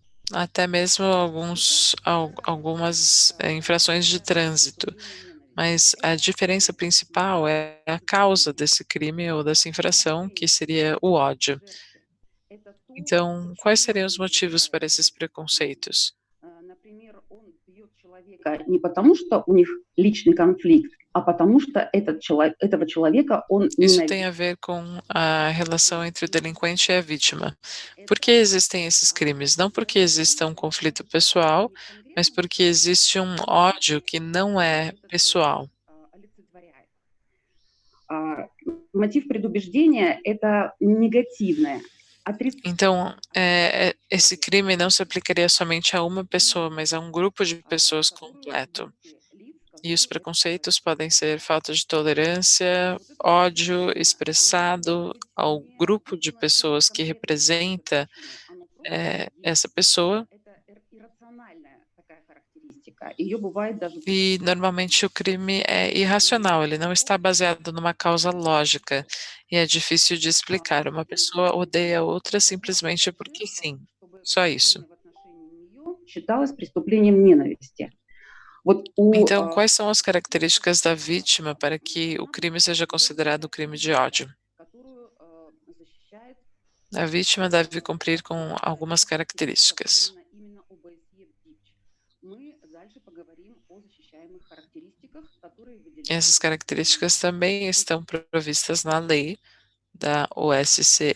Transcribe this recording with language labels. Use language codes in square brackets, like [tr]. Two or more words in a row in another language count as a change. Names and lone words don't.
[pt] até mesmo algumas infrações de trânsito. Mas a diferença principal é a causa desse crime ou dessa infração, que seria o ódio. Então, quais seriam os motivos para esses preconceitos? [ru] Например, он бьет человека не потому, что у них личный конфликт, а потому что этого человека он [pt] Isso tem [ru] ненавидит. [pt] a ver com a relação entre o delinquente e a vítima. Por que existem esses crimes? Não porque exista um conflito pessoal, mas porque existe um ódio que não é pessoal. [ru] Олицетворяет. Мотив предубеждения – это негативное, [pt] Então, esse crime não se aplicaria somente a uma pessoa, mas a um grupo de pessoas completo. E os preconceitos podem ser falta de tolerância, ódio expressado ao grupo de pessoas que representa essa pessoa. E normalmente o crime é irracional, ele não está baseado numa causa lógica e é difícil de explicar. Uma pessoa odeia outra simplesmente porque sim, só isso. [ru] считалось преступлением ненависти. [pt] Então, quais são as características da vítima para que o crime seja considerado crime de ódio? A vítima deve cumprir com algumas características. Essas características também estão provistas na lei da OSCE.